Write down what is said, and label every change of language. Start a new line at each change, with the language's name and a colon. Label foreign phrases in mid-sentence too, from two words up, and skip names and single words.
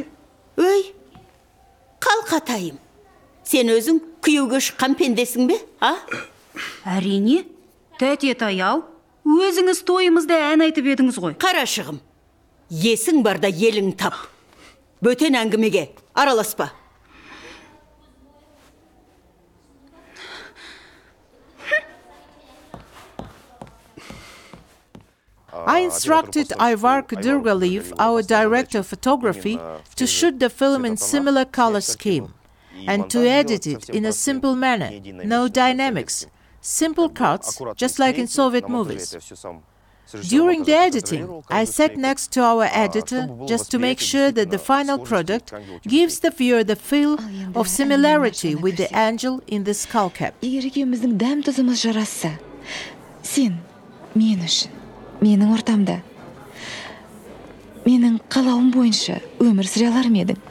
Kazakh: Өй, қалқатайым. Сен өзің күйеуге шыққан пендесің бе, а? Әрине, тәте-тай-ау, өзіңіз тойымызда ән айтып едіңіз ғой. Қарашығым, есің барда елің тап. Бөтен әңгімеге араласпа.
English: I instructed Ayvar Kudurgaliyev, our director of photography, to shoot the film in similar color scheme and to edit it in a simple manner, no dynamics, simple cuts, just like in Soviet movies. During the editing, I sat next to our editor just to make sure that the final product gives the viewer the feel of similarity with the angel in the skull cap.
Kazakh: Егер екеуміздің дәм тұзымыз жарасса, сен мен үшін, менің ортамда, менің қалауым бойынша өмір сүре алар ма едің?